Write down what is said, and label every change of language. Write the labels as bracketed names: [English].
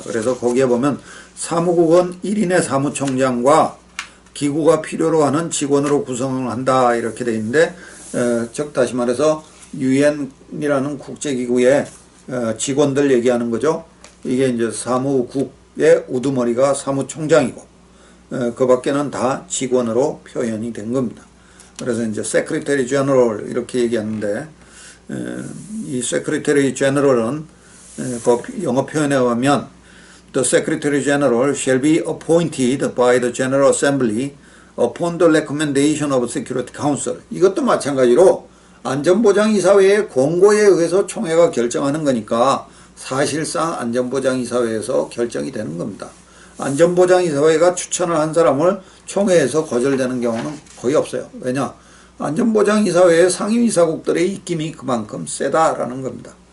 [Korean] 그래서 거기에 보면 사무국은 1인의 사무총장과 기구가 필요로 하는 직원으로 구성을 한다 이렇게 되어 있는데 즉 다시 말해서 유엔이라는 국제기구의 직원들 얘기하는 거죠. 이게 이제 사무국의 우두머리가 사무총장이고 그 밖에는 다 직원으로 표현이 된 겁니다. 그래서 이제 Secretary General 이렇게 얘기하는데 이 Secretary General은 영어 표현에 보면 [English] The Secretary General shall be appointed by the General Assembly upon the recommendation of Security Council. [Korean] 이것도 마찬가지로 안전보장이사회의 공고에 의해서 총회가 결정하는 거니까 사실상 안전보장이사회에서 결정이 되는 겁니다. 안전보장이사회가 추천을 한 사람을 총회에서 거절되는 경우는 거의 없어요. 왜냐? 안전보장이사회의 상임이사국들의 입김이 그만큼 세다라는 겁니다.